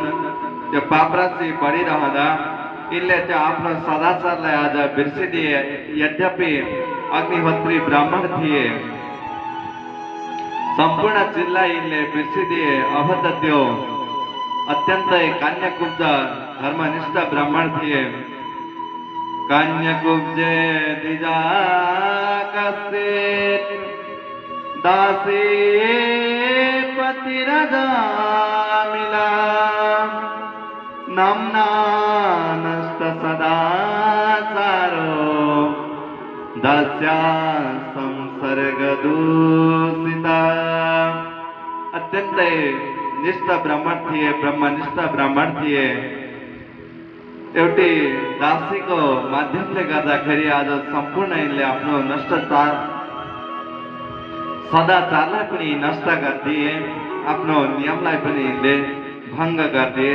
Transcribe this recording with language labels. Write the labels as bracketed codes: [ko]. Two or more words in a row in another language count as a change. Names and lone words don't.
[ne] त्यो पाप राशि बढिरहँदा यिनले त्यो आफ्नो सदाचारलाई आज बिर्सिदिए। यद्यपि अग्निहोत्री ब्राह्मण थिए, सम्पूर्ण चिजलाई यिनले बिर्सिदिए। अब त त्यो अत्यन्तै कान्यकुब्ज धर्मनिष्ठ ब्राह्मण थिए। [sa] कान्यकुब्जे दिजा कस्येत दासी पतिरजा मिला नामना नष्ट सदाचारो दास्या संसर्ग दूषिता। [ne] अत्यन्तै निष्ठ ब्राह्मण थिए, ब्रह्मनिष्ठ ब्राह्मण थिए। एउटी दासीको माध्यमले गर्दाखेरि आज सम्पूर्ण यिनले आफ्नो सदाचारलाई पनि नष्ट गरिदिए, आफ्नो नियमलाई पनि यिनले भङ्ग गरिदिए।